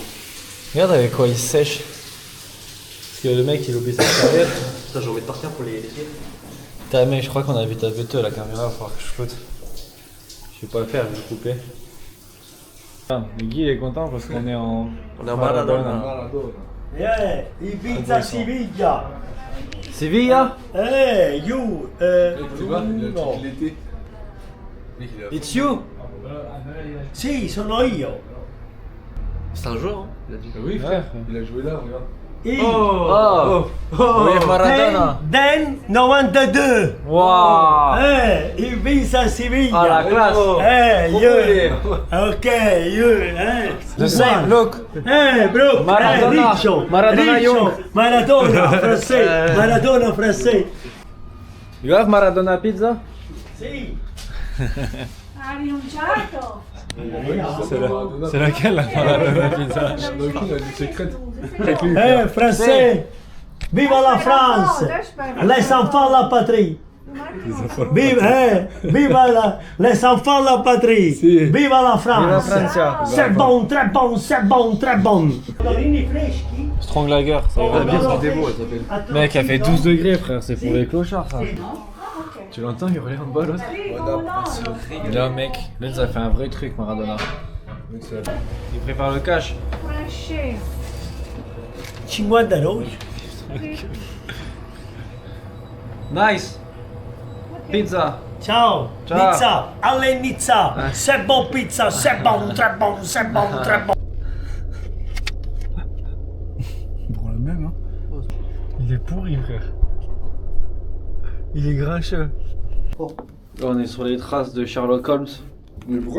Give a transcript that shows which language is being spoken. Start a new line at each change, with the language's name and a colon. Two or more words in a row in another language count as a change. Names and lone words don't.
French: Regarde avec quoi il sèche. Parce que le mec il oublie sa serviette. Putain, je vais en mettre par terre pour les pieds. Putain mec je crois qu'on a vu ta bête la caméra, il va falloir que je flotte. Je vais pas le faire, je vais couper. Ah, le Guy il est content parce qu'on est en... On est en Maradona. Ibiza Siviglia. Sevilla?
English: You. No. It's you?
Italian: Sì, sono io.
French: C'est un joueur, hein, il a dit. Oui, frère, il a joué là, regarde. Oh! Oui, Maradona! Den 92. Wow! Ibiza Siviglia. Ah la classe!
English: You. Ok, you. The same, look! Bro. Maradona. Riccio. Maradona Riccio. young.
Italian: Maradona francese. Maradona francese.
English: You have Maradona pizza?
Italian: Sì. Ha rinunciato?
French: C'est laquelle la Maradona pizza? Donc il a du secret. Français. Viva la France. Les enfants la patrie. Viva les enfants la patrie. Viva la France.
Italian: Francia.
French: C'est bon, très bon, c'est bon, très bon.
Italian: Dorini freschi.
English: Strong Lager,
French: ça ira bien. Démo, elle s'appelle. Mec, elle fait 12 degrés frère, c'est pour les clochards ça. Tu l'entends hurler en bas l'autre? Là mec, là ça fait un vrai truc Maradona. Il prépare le cash. 50 euros.
English: Nice! Pizza!
Italian: Ciao. Ciao. Pizza. Alle Nizza.
French: C'est bon pizza, c'est bon, très bon, c'est bon, très bon. Pour la même, hein. Il est pourri frère. Il est grincheux. Là on est sur les traces de Sherlock Holmes. Mais pourquoi